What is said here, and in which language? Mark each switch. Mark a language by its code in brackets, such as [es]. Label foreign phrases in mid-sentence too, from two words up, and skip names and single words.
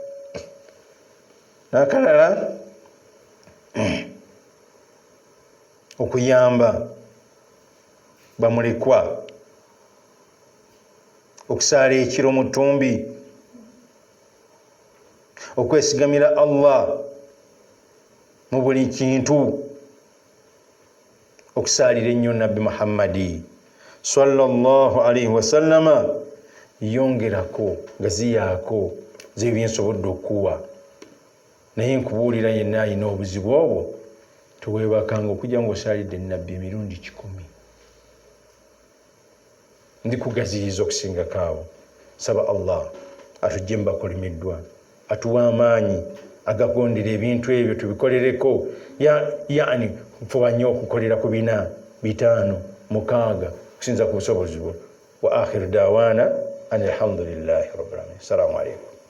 [lg] N'akalala okuyamba bamulekwa, okusaala ekiro mu ttumbi, okwesigamira Allah mu buli kintu, okusaalira ennyo Nabbi Muhammadi [ar] صلى الله عليه وسلم. [lg] Yongerako gaziyaako z'ebyensobodde okuwa. Naye nkubuulira yenna alina obuzibu obwo teweebakanga okujja ng'osaalidde Nabbi emirundi 10. Ndikugaziyiriza okusingako awo. Saba Allah atujje mu bakolimiddwa, atuwa amaanyi agagondera ebintu ebyo tubikolereko. Yani fuba nnyo okukolera ku 4, 5, 6 kusinza ku busobozi bwo. [ar] وآخر دعوانا الحمد لله رب العالمين. السلام عليكم.